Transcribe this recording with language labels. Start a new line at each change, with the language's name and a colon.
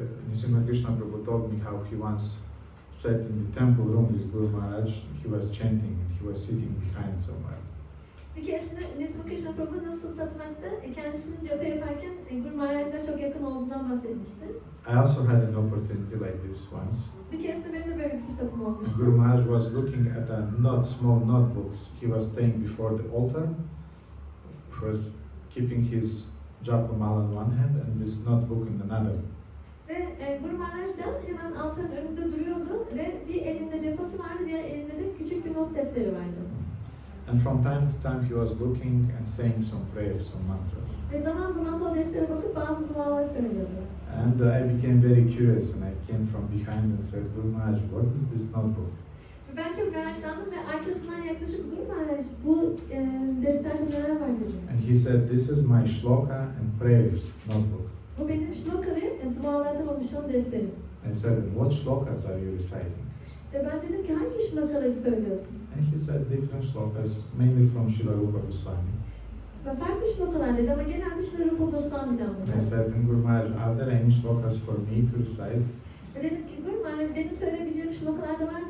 English: Nisimha Krishna Prabhu told me how he once sat in the temple room with Guru Maharaj. He was chanting and he was sitting behind somewhere.
Turkish: Bir keresinde Nisimha Krishna Prabhu nasıl tapınakta kendisini japa yaparken Guru Maharaj'la çok yakın olduğundan bahsetmişti.
English: I also had an opportunity like this once.
Turkish: Bir keresinde benim de böyle bir fırsatım olmuştu.
English: Guru Maharaj was looking at a small notebook. He was staying before the altar. He was keeping his japa mala in one hand and this notebook in another.
Turkish: Ve Guru Maharaj da hemen altarın önünde duruyordu ve bir elinde japası vardı, diğer elinde de küçük bir not defteri vardı.
English: And from time to time he was looking and saying some prayers, some mantras.
Turkish: Ve zaman zaman da o deftere bakıp bazı dualar söylüyordu.
English: And I became very curious and I came from behind and said, Guru Maharaj, what is this notebook?
Turkish: Ben çok meraklandım ve arkasından yaklaşıp Guru Maharaj bu defterde neler var dedim.
English: And he said, this is my shloka and prayers notebook.
Turkish: Bu benim shloka ve dualardan oluşan defterim.
English: I said, what shlokas are you reciting?
Turkish: Ve ben dedim ki hangi shlokaları söylüyorsun?
English: And he said different shlokas, mainly from Srila Rupa Goswami.
Turkish: Ve farklı shlokalar dedi ama genelde Srila Rupa Goswami'den
English: And I
Turkish: bunlar.
English: said, Guru Maharaj, are there any shlokas for me to recite?
Turkish: Ve dedim ki Guru Maharaj benim söyleyebileceğim shlokalar da var mı